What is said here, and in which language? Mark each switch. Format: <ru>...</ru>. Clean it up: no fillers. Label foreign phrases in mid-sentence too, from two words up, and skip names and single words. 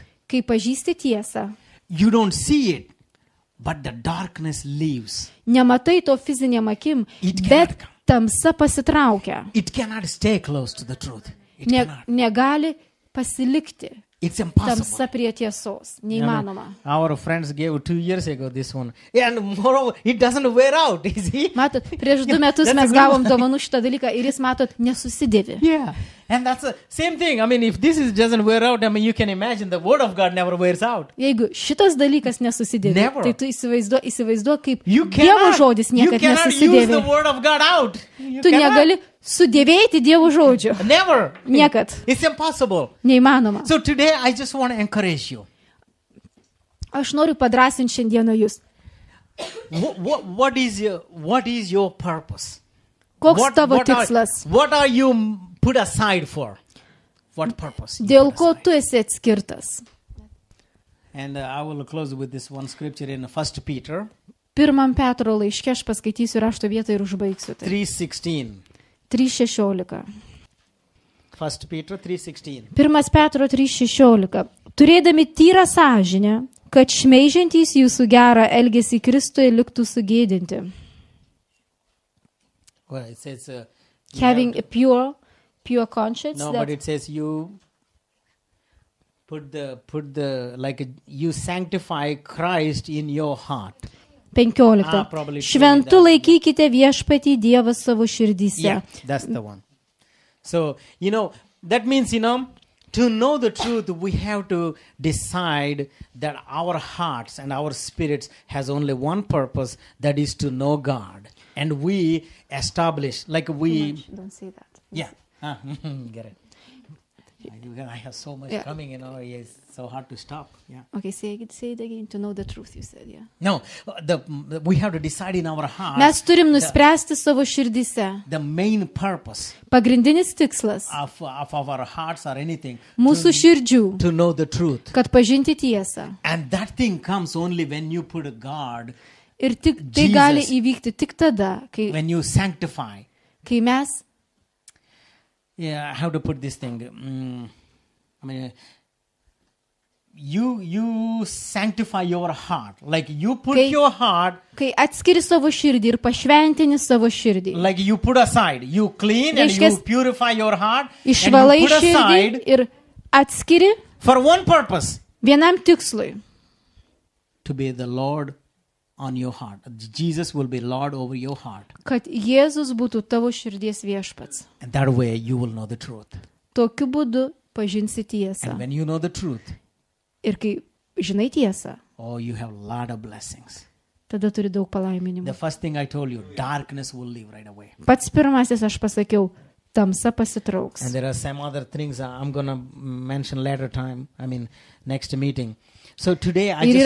<lt>Kai pažįsti tiesą,</lt> <en>you don't see it, but the darkness leaves.</en> <lt>nematai to fiziniam akim,</lt> <en>It</en> <lt>bet</lt> <en>cannot</en> <lt>tamsa pasitraukia.</lt> <en>It cannot stay close to the truth. It</en> <lt>Ne,</lt> <en>cannot.</en> <lt>negali pasilikti</lt> <en>It's impossible.</en> <lt>tamsa prie tiesos. Neįmanoma.</lt> <en>Our friends gave 2 years ago this one. And moreover, it doesn't wear out, you see?</en> <lt>Matot, prieš 2 metus</lt> <en>That's a</en> <lt>mes</lt> <en>good</en> <lt>gavom</lt> <en>one.</en> <lt>dovanų šitą dalyką ir jis, matot, nesusidėvi.</lt> <en>Yeah. And that's the same thing. If this doesn't wear out, you can imagine the word of God never wears out.</en> <lt>Jeigu šitas dalykas nesusidėvi,</lt> <en>Never.</en> <lt>tai tu įsivaizduok, kaip</lt> <en>You</en> <lt>Dievo žodis</lt> <en>you</en> <lt>niekada</lt> <en>cannot use</en> <lt>nesusidėvi.</lt> <en>the word of God out. You</en> <lt>Tu</lt> <en>cannot.</en> <lt>negali sudėvėti Dievo žodžio.</lt> <en>Never.</en> <lt>Niekad.</lt> <en>It's impossible.</en> <lt>Neįmanoma.</lt> <en>So today I just want to encourage you.</en> <lt>Aš noriu padrasinti šiandieną jūs.</lt> <en>What is your purpose?</en> <lt>Koks tavo tikslas?</lt> <en>What are you put aside for? What purpose? you</en> <lt>Dėl</lt> <en>put</en> <lt>ko</lt> <en>aside?</en> <lt>tu esi atskirtas?</lt> <en>And I will close with this one scripture in 1 Peter</en> <lt>1 Petro laiške aš paskaitysiu rašto vietą ir užbaigsiu tai. 3:16. 3:16.</lt> <en>1 Peter 3:16.</en> <lt>1 Petro 3:16. Turėdami tyrą sąžinę, kad šmeižiantys jūsų gerą elgesį Kristuje liktų sugėdinti.</lt> <en>Well, it says you Having have a pure conscience. no, that- but it says you put the you sanctify Christ in your heart. 15. Probably</en> <lt>Šventu</lt> <en>that.</en> <lt>laikykite viešpatį Dievą savo širdyse.</lt> <en>Yeah, that's the one. So, that means, to know the truth, we have to decide that our hearts and our spirits has only one purpose, that is to know God. And we establish, Don't say that. yeah, get it. I have so much Yeah. coming, it's so hard to stop. Yeah. Okay, say it again. To know the truth, you said, yeah. No, we have to decide in our heart</en> <lt>Mes turim nuspręsti savo širdyse.</lt> <en>the main purpose</en> <lt>Pagrindinis tikslas</lt> <en>of our hearts or anything</en> <lt>mūsų širdžių,</lt> <en>to know the truth.</en> <lt>kad pažinti tiesą.</lt> <en>And that thing comes only when you put a God,</en> <lt>Ir tik tai</lt> <en>Jesus.</en> <lt>gali įvykti tik tada,</lt> <en>when you sanctify.</en> <lt>kai mes</lt> <en>Yeah, how to put this thing? You sanctify your heart. Like you put Okay. your heart,</en> <lt>kai atskiri savo širdį ir pašventini savo širdį.</lt> <en>like you put aside. You clean and you</en> <lt>Reiškias,</lt> <en>purify your heart.</en> <lt>Išvalai</lt> <en>And you put</en> <lt>širdį</lt> <en>aside</en> <lt>ir atskiri</lt> <en>for one purpose.</en> <lt>vienam tikslui.</lt> <en>To be the Lord on your heart. Jesus will be Lord over your heart.</en> <lt>Kad Jėzus būtų tavo širdies viešpats.</lt> <en>And that way you will know the truth.</en> <lt>Tokiu būdu pažinsi tiesą.</lt> <en>And when you know the truth,</en> <lt>Ir kai žinai tiesą,</lt> <en>you have a lot of blessings.</en> <lt>tada turi daug</lt> <en>The</en> <lt>palaiminimų.</lt> <en>first thing I told you, darkness will leave right away.</en> <lt>Pats pirmasis aš pasakiau, tamsa pasitrauks.</lt> <en>And there are some other things I'm going to mention later time, next meeting. So today I</en> <lt>Ir yra</lt>